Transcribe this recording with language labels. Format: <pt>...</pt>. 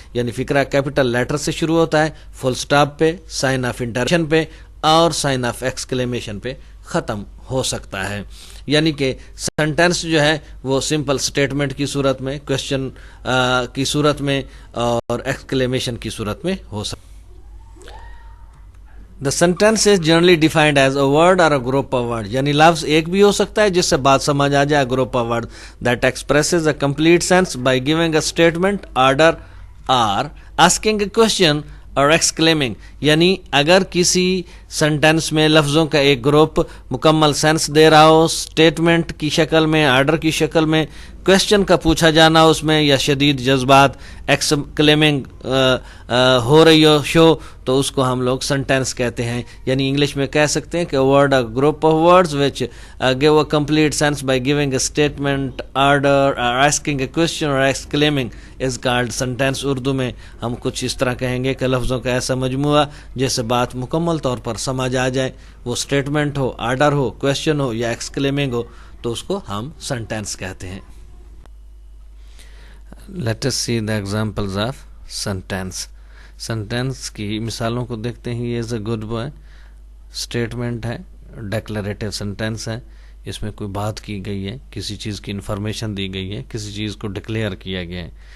<ur>یعنی فقرہ capital letter سے شروع ہوتا ہے، فل سٹاپ پہ، سائن آف انٹروگیشن پہ اور سائن آف ایکسکلیمیشن پہ ختم ہو سکتا ہے. یعنی کہ سنٹینس جو ہے وہ سمپل سٹیٹمنٹ کی صورت میں، کوشچن کی صورت میں اور ایکسکلیمیشن کی صورت میں ہو سکتا ہے.</ur> <en>The sentence is generally defined as a word or a group of words.</en> <ur>یعنی لفظ ایک بھی ہو سکتا ہے جس سے بات سمجھ آ جائے.</ur> <en>group of words that expresses a complete sense by giving a statement, order or asking a question</en> <ur>اور ایکسکلیمنگ. یعنی اگر کسی سنٹینس میں لفظوں کا ایک گروپ مکمل سینس دے رہا ہو، اسٹیٹمنٹ کی شکل میں، آرڈر کی شکل میں، کویشچن کا پوچھا جانا اس میں، یا شدید جذبات ایکسکلیمنگ ہو رہی ہو شو، تو اس کو ہم لوگ سنٹینس کہتے ہیں. یعنی انگلش میں کہہ سکتے ہیں کہ</ur> <en>Word a group of words which give a complete sense by giving a statement, order or asking a question or exclaiming is called sentence.</en> <ur>اردو میں ہم کچھ اس طرح کہیں گے کہ لفظوں کا ایسا مجموعہ جیسے بات مکمل طور پر سمجھ آ جائے، وہ اسٹیٹمنٹ ہو، آرڈر ہو، کویشچن ہو یا ایکسکلیمنگ ہو، تو اس کو ہم سنٹینس کہتے ہیں.</ur> <en>Let us see the examples of sentence.</en> <ur>Sentence کی مثالوں کو دیکھتے ہیں.</ur> <en>یہ is a good boy</en> <ur>اسٹیٹمنٹ ہے، ڈیکلریٹو سنٹینس ہے. اس میں کوئی بات کی گئی ہے، کسی چیز کی انفارمیشن دی گئی ہے، کسی چیز کو ڈکلیئر کیا گیا ہے.</ur>